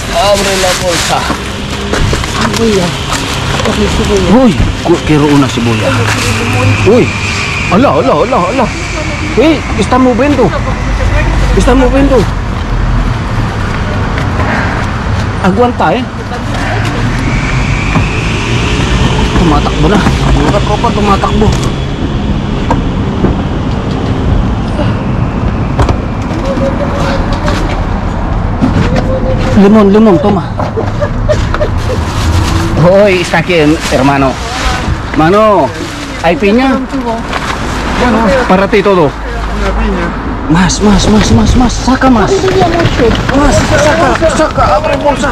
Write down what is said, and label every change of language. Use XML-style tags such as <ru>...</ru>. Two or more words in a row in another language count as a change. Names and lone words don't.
<es>Abre la bolsa. Cebolla. Coge cebolla. Uy, quiero una cebolla. Uy. Hola. Está moviendo. Está moviendo. Aguanta,</es> <tl>Tumatakbo na. Mga tropa, tumatakbo. Limon,</tl> <es>toma. Hoy, está aquí, hermano. Mano, ¿hay piña? Bueno, para ti todo. Una piña. Más. Saca más. Saca, abre bolsa.</es>